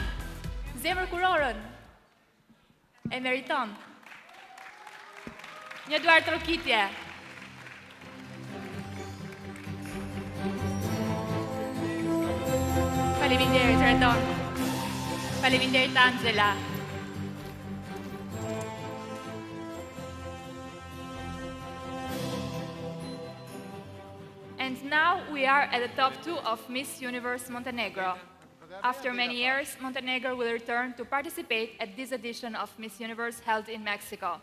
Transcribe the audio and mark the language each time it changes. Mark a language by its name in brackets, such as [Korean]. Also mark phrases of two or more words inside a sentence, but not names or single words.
[Albanian] Zemër kurorën. E meriton. Një duar trokitje. Faleminderit Redon. Faleminderit Angela. [English] And now we are at the top 2 of Miss Universe Montenegro. After many years, Montenegro will return to participate at this edition of Miss Universe held in Mexico.